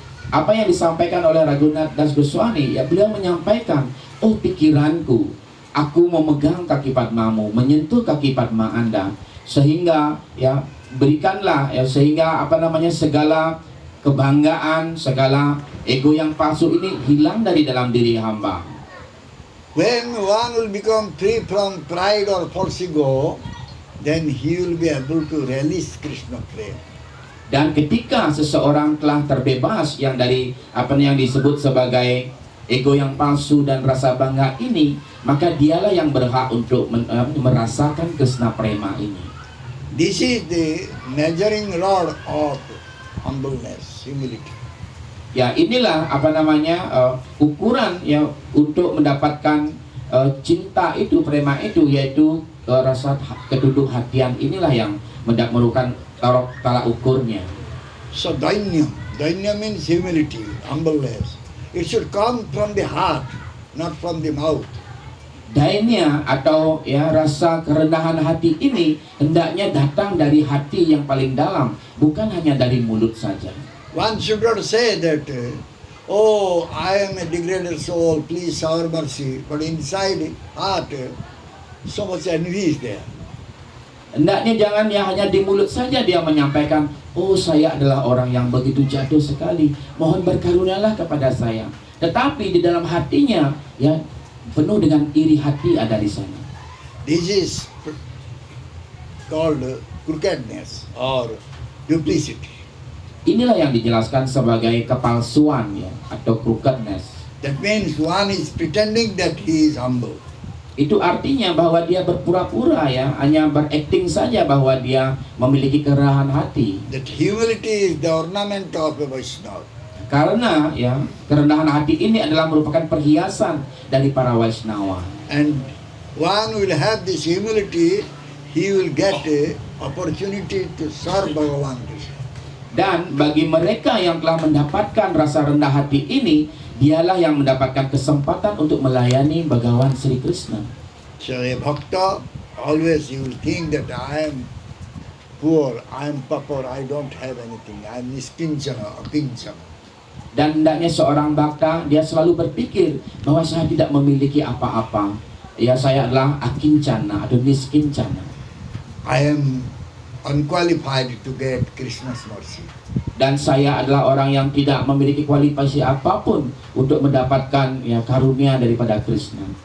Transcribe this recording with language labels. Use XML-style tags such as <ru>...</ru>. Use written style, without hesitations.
<id>Apa yang disampaikan oleh Raghunath Das Goswami? Ya, beliau menyampaikan, oh pikiranku, aku memegang kaki Padmamu, menyentuh kaki Padma Anda, sehingga ya berikanlah ya sehingga segala kebanggaan, segala ego yang palsu ini hilang dari dalam diri hamba.</id> <en>When one will become free from pride or false ego, then he will be able to release Krishna prema.</en> <id>Dan ketika seseorang telah terbebas yang dari yang disebut sebagai ego yang palsu dan rasa bangga ini, maka dialah yang berhak untuk merasakan Krishna Prema ini.</id> <en>This is the measuring rod of humbleness, humility.</en> <id>Ya, inilah ukuran ya untuk mendapatkan cinta itu, prema itu, yaitu rasa keduduk hatian. Inilah yang merupakan tolak ukurnya.</id> <en>So dainya means humility, humbleness. It should come from the heart, not from the mouth.</en> <id>Dainya atau ya rasa kerendahan hati ini hendaknya datang dari hati yang paling dalam, bukan hanya dari mulut saja.</id> <en>One should not say that, oh, I am a degraded soul, please shower mercy. But inside heart, so much envy is there.</en> <id>Hendaknya jangan ya hanya di mulut saja dia menyampaikan, oh saya adalah orang yang begitu jatuh sekali, mohon berkarunialah kepada saya. Tetapi di dalam hatinya ya penuh dengan iri hati ada di sana.</id> <en>This is called crookedness or duplicity.</en> <id>Inilah yang dijelaskan sebagai kepalsuan ya atau crookedness.</id> <en>That means one is pretending that he is humble.</en> <id>Itu artinya bahwa dia berpura-pura ya, hanya berakting saja bahwa dia memiliki kerendahan hati.</id> <en>That humility is the ornament of a Vaishnava.</en> <id>Karena ya kerendahan hati ini adalah merupakan perhiasan dari para Vaishnava.</id> <en>And one will have this humility, he will get a opportunity to serve Bhagavan Krishna.</en> <id>Dan bagi mereka yang telah mendapatkan rasa rendah hati ini, dialah yang mendapatkan kesempatan untuk melayani Bhagavan Sri Krishna.</id> <en>So a bhakta, always you will think that I am poor, I am pauper, I don't have anything, I am niskinchana, akinchana.</en> <id>Dan hendaknya seorang bhakta, dia selalu berpikir bahwa saya tidak memiliki apa-apa. Ya, saya adalah akincana atau miskincana.</id> <en>I am unqualified to get Krishna's mercy.</en> <id>Dan saya adalah orang yang tidak memiliki kualifikasi apapun untuk mendapatkan ya karunia daripada Krishna.</id>